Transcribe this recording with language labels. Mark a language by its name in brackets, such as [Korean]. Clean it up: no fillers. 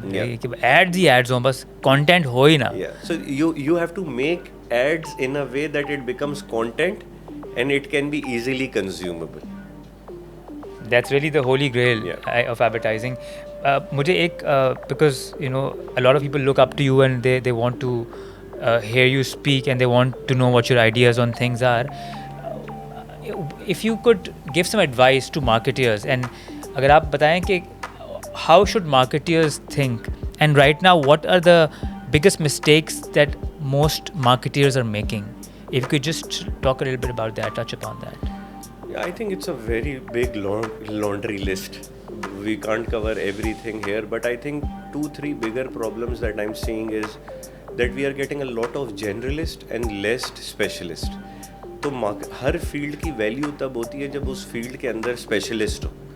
[Urdu] کہ ads ہی ads ہوں, بس content ہو ہی نا. [English] Yeah, so you have to make ads in a way that it becomes content and it can be easily consumable. That's really the holy grail of advertising. [Urdu] مجھے ایک [English] because you know a lot of people look up to you and they want to hear you speak and they want to know what your ideas on things are. If you could give some advice to marketeers, and [Urdu] اگر آپ بتائیں کہ [English] how should marketeers think, and right now what are the biggest mistakes that most marketeers are making? If you could just talk a little bit about that, touch upon that. I think it's a very big laundry list. We can't cover everything here, but I think 2-3 bigger problems that I'm seeing is that we are getting a lot of generalist and less specialist. [Urdu] تو ہر field کی value تب ہوتی ہے جب اس field کے اندر specialist ہو.